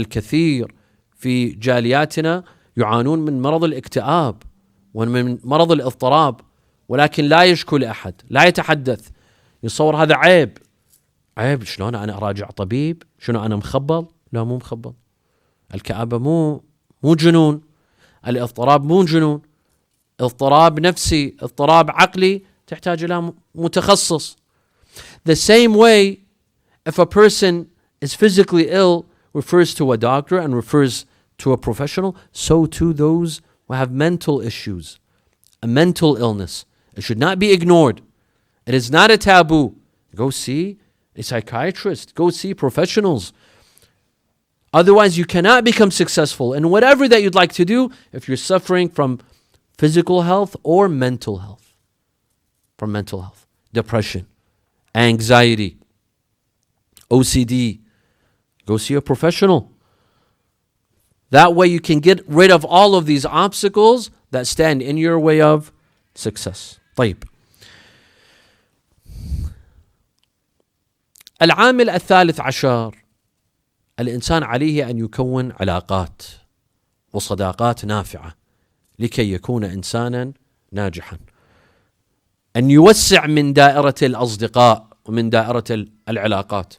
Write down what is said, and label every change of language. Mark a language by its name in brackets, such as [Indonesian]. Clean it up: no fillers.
[Arabic] الكثير في جالياتنا يعانون من مرض الاكتئاب ومن مرض الاضطراب، ولكن لا يشكو لأحد، لا يتحدث. يصور هذا عيب. عيب شلون أنا أراجع طبيب؟ شنو أنا مخبل؟ لا، مو مخبل. الكآبة مو جنون. الاضطراب مو جنون. اضطراب نفسي، اضطراب عقلي، تحتاج إلى متخصص. [English] The same way, if a person is physically ill, refers to a doctor and refers to a professional, so too those who have mental issues, a mental illness. It should not be ignored. It is not a taboo. Go see a psychiatrist. Go see professionals. Otherwise, you cannot become successful in whatever that you'd like to do if you're suffering from physical health or mental health. From mental health, depression, anxiety, OCD. Go see a professional. That way you can get rid of all of these obstacles that stand in your way of success. [Arabic] طيب. العامل الثالث عشر: الإنسان عليه أن يكون علاقات وصداقات نافعة لكي يكون إنسانا ناجحا. أن يوسع من دائرة الأصدقاء ومن دائرة العلاقات.